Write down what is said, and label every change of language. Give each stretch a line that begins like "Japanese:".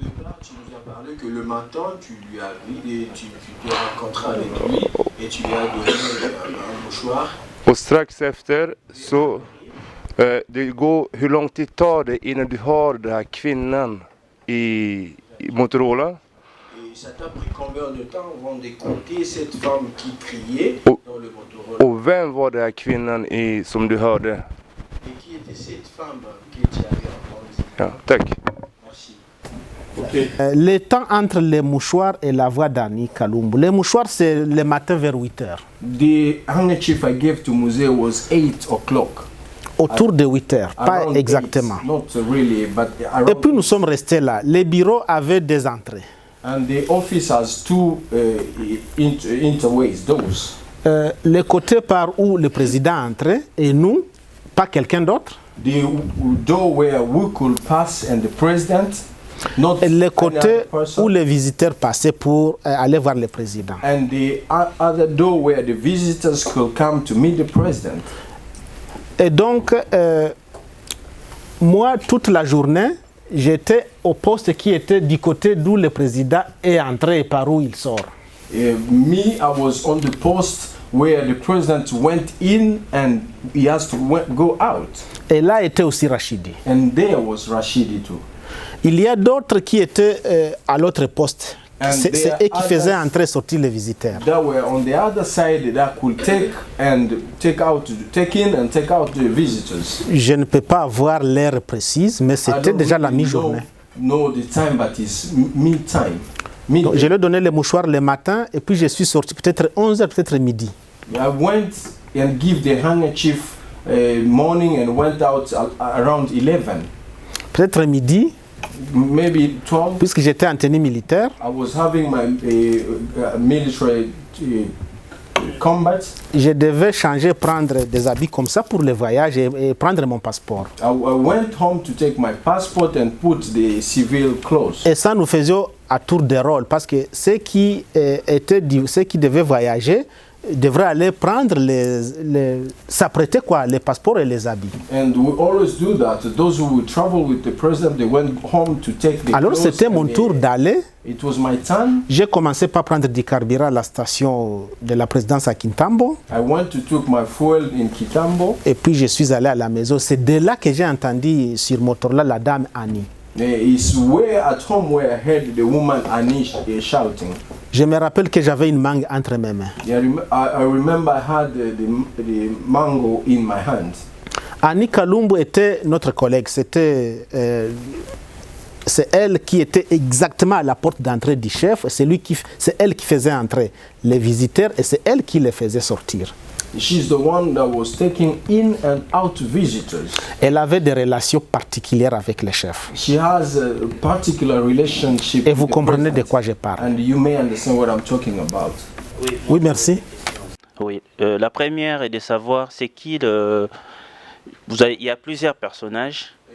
French: Tu nous as parlé que le matin tu lui as vu et tu t'es rencontré avec lui et tu lui as donné un mouchoir.
Swedish: Och strax efter så hur lång tid tar det innan du har den här kvinnan i Motorola?
French: Et ça t'a pris combien de temps avant de compter cette femme qui criait dans le Motorola?
Swedish: Och vem var den här kvinnan som du hörde?
French: Et qui était cette femme que tu avais entendue?
Swedish: Ja, tack.
French: Merci. Le temps entre les mouchoirs et la voix d'Annie Kalumbu. Les mouchoirs, c'est le matin vers 8 heures.
English: The handkerchief I gave to Muse was 8 o'clock.
French: Autour de 8 heures, pas
English: Around
French: exactement.
English: 8, not really, but around.
French: Et puis nous sommes restés là. Les bureaux avaient des entrées.
English: And the office has two interways, doors.
French: Le côté par où le président entrait et nous, pas quelqu'un d'autre.
English: The door where we could pass and the president, not
French: Et le côté
English: another person.
French: où les visiteurs passaient pour aller voir le président.
English: And the other door where the visitors could come to meet the president.
French: Et donc, moi, toute la journée, j'étais au poste qui était du côté d'où le président est entré et par où il sort.
English: Me, I was on the post where the president went in and he has to go out.
French: Et là était aussi Rachidi.
English: And there was Rashidi too.
French: Il y a d'autres qui étaient à l'autre poste. C'est eux qui faisaient entrer et sortir les visiteurs.
English: That were on the other side that could take in and take out the visitors.
French: Je ne peux pas avoir l'heure précise, mais c'était déjà la mi-journée.
English: No, the time, but it's mid-time.
French: Donc, je lui ai donné les mouchoirs le matin et puis je suis sorti peut-être 11h, peut-être midi.
English: I went and give the handkerchief morning and went out around 11.
French: Peut-être midi.
English: Maybe 12.
French: Puisque j'étais en tenue militaire.
English: I was having my military combat.
French: Je devais changer, prendre des habits comme ça pour le voyage et prendre mon passeport.
English: I went home to take my passport and put the civil clothes.
French: Et ça nous faisions à tour de rôle parce que ceux qui devaient voyager devraient aller prendre s'apprêter quoi, les passeports et les habits.
English: And we always do that. Those who would travel with the president, they went home to take the
French: Alors
English: clothes.
French: c'était mon tour d'aller.
English: It was my turn.
French: J'ai commencé par prendre du carburant à la station de la présidence à Kintambo.
English: I went to take my fuel in Kitambo.
French: Et puis je suis allé à la maison. C'est de là que j'ai entendu sur Motorola la dame Annie.
English: It's where at home where I heard the woman Annie shouting.
French: Je me rappelle que j'avais une mangue entre mes mains.
English: I remember I had the mango in my hand.
French: Annie Kalumbu était notre collègue. C'est elle qui était exactement à la porte d'entrée du chef. C'est elle qui faisait entrer les visiteurs et c'est elle qui les faisait sortir.
English: She's the one that was taking in and out visitors.
French: Elle avait des relations particulières avec les chefs.
English: She has a particular relationship.
French: Et vous comprenez de quoi je parle.
English: And you may understand what I'm talking about.
French: Oui, merci. Oui, la première est de savoir c'est qui il y a plusieurs personnages.